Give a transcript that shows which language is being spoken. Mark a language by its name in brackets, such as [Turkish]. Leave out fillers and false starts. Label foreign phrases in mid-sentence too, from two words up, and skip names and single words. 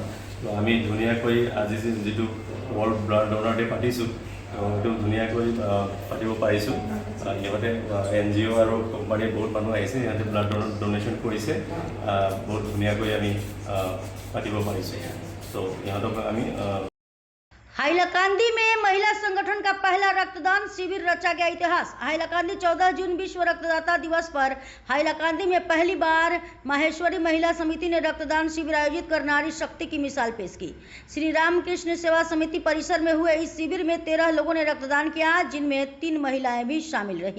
[Assamese] তো আমি ধুনীয়াকৈ আজি যিটো [English] World Blood Donor Day [Assamese] পাতিছোঁ, তো সেইটো ধুনীয়াকৈ পাতিব পাৰিছোঁ। ইহঁতে NGO আৰু কোম্পানীৰ বহুত মানুহ আহিছে, সিহঁতে [English] blood donation [Assamese] কৰিছে, বহুত ধুনীয়াকৈ আমি পাতিব পাৰিছোঁ। ত' ইহঁতক আমি [Hindi] हाइलाकांदी में महिला संगठन का पहला रक्तदान शिविर रचा गया इतिहास। हाइलाकांदी 14 जून विश्व रक्तदाता दिवस पर हाइलाकांदी में पहली बार माहेश्वरी महिला समिति ने रक्तदान शिविर आयोजित कर नारी शक्ति की मिसाल पेश की। श्री रामकृष्ण सेवा समिति परिसर में हुए इस शिविर में 13 लोगों ने रक्तदान किया, जिनमें 3 महिलाएं भी शामिल रहीं।